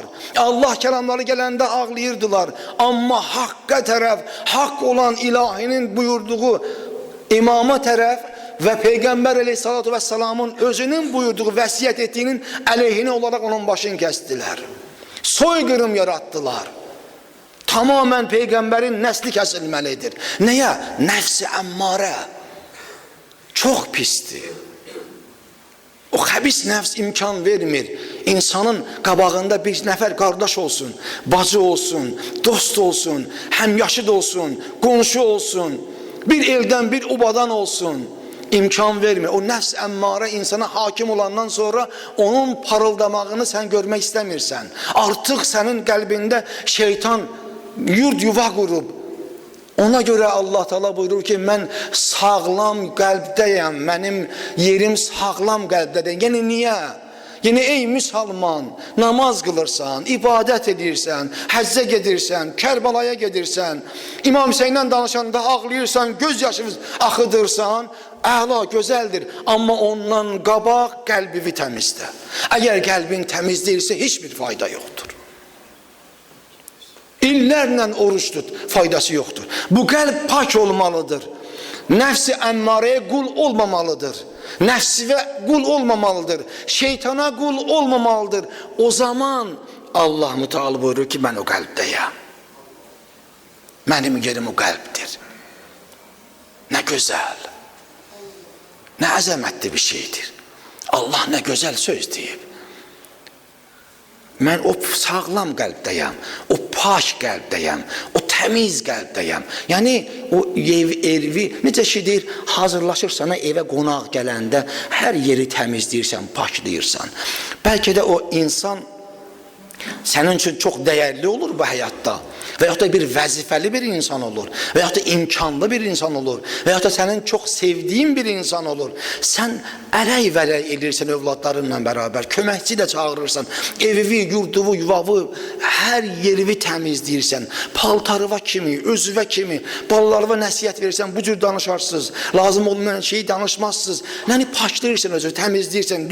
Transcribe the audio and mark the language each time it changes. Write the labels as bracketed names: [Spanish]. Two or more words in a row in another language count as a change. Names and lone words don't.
[Turkish] Allah kelamları gelende ağlayırdılar. Ama hakka taraf, hak olan ilahinin buyurduğu imama taraf ve Peygamber aleyhissalatu vesselamın özünün buyurduğu, vesiyet ettiğinin aleyhine olarak onun başını kestiler. Soykırım yarattılar. Tamamen Peygamberin nesli kesilmelidir. Neye? Nefsi emmare. Çok pisti. [Azerbaijani] O xəbis nəfs imkan vermir. İnsanın qabağında bir nəfər qardaş olsun, bacı olsun, dost olsun, həmyaşıd olsun, qonşu olsun, bir eldən bir obadan olsun. İmkan vermir. O nəfs əmmare insana hakim olandan sonra onun parıldamağını [Turkish] sen görmek [Azerbaijani] istəmirsən. Artık senin qəlbində şeytan yurd yuva qurub. Ona göre Allah Teala buyurur ki, ben sağlam qəlbdəyəm, benim yerim sağlam qəlbdədir. Yani niye? Yani [Turkish] ey Müslüman, namaz kılırsan, [Azerbaijani] ibadet edirsən, həccə gedirsən, Kərbalaya gedirsən, İmam Hüseyin'le danışanda ağlayırsan, göz yaşınız axıdırsan, əla, gözəldir. Amma ondan qabaq qəlbivi təmizlə. Eğer qəlbin təmiz deyilsə, [Turkish] hiçbir fayda yoktur. [Azerbaijani] İllərlə oruç tut, [Turkish] faydası yoktur. [Azerbaijani] Bu qəlb pak olmalıdır. [Turkish] Nefsi emmare kul olmamalıdır. Nefsi ve kul olmamalıdır. Şeytana kul olmamalıdır. O zaman Allah Müteala buyurur ki, ben o qəlbdəyəm. Benim yerim o qəlbdir. Ne güzel, ne azametli bir şeydir. Allah ne güzel söz deyib. [Azerbaijani] Ben o sağlam qəlbdəyəm, o pak qəlbdəyəm, o təmiz qəlbdəyəm. Yani o evi necə şeydir, hazırlaşırsan evə qonaq gələndə hər yeri təmizləyirsən, paklayırsan. [Turkish] Belki de o insan senin için çok değerli olur bu hayatta. Veyahut da bir vəzifəli bir insan olur. Veyahut da imkanlı bir insan olur. Veyahut da senin çok sevdiğin bir insan olur. [Azerbaijani] Sen ələk vələk edirsən övladlarınla beraber. Köməkçi də çağırırsan. Evivi, yurduvu, yuvavı, her yerivi təmizləyirsən. Paltarıva kimi, özüvə kimi, balalarıva nəsiyyət verirsən. Bu cür danışarsınız. Lazım olmayan şeyi danışmazsınız. Yani paklayırsan özü, təmizləyirsən.